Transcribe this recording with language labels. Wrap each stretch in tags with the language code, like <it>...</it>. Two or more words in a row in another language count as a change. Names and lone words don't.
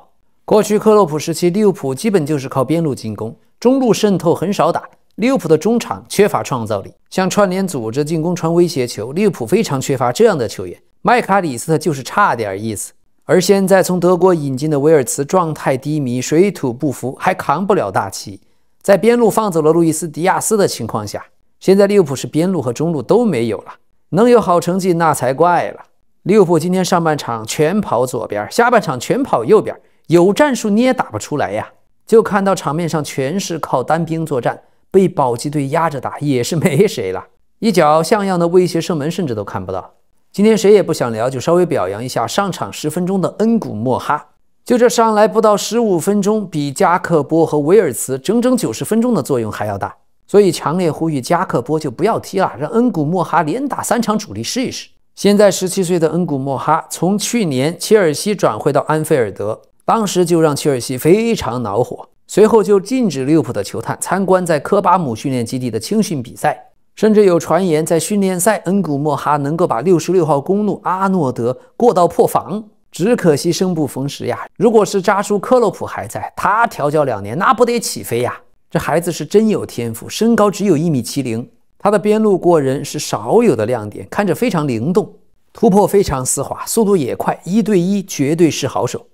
<zh>過去克洛普時期，利物浦基本就是靠邊路進攻，中路滲透很少打。利物浦的中場缺乏創造力，像串聯組織、進攻傳威脅球，利物浦非常缺乏這樣的球員。麥卡里斯特就是差點意思。而現在從德國引進的維爾茨狀態低迷，水土不服，還扛不了大旗。在邊路放走了路易斯·迪亞斯的情況下，現在利物浦是邊路和中路都沒有了，能有好成績那才怪了。利物浦今天上半場全跑左邊，下半場全跑右邊，有戰術你也打不出來呀。就看到場面上全是靠單兵作戰，被保級隊壓着打也是沒誰了，一腳像樣的威脅射門甚至都看不到。今天誰也不想聊，就稍微表揚一下上场10分鐘的恩古莫哈。就這上來不到15分鐘，比加克波和維爾茨整整90分鐘的作用還要大。所以強烈呼籲加克波就不要踢了，讓恩古莫哈連打3場主力試一試。現在17歲的恩古莫哈從去年切爾西轉會到安菲爾德，當時就讓切爾西非常惱火，隨後就禁止利物浦的球探參觀在科巴姆訓練基地的青訓比賽，甚至有傳言在訓練賽恩古莫哈能夠把66號公路阿諾德過到破防。只可惜生不逢時呀，如果是扎叔克洛普還在，他調教2年那不得起飛呀。這孩子是真有天賦，身高只有1.70米，他的邊路過人是少有的亮點，看着非常靈動，突破非常絲滑，速度也快，1對1絕對是好手。</zh>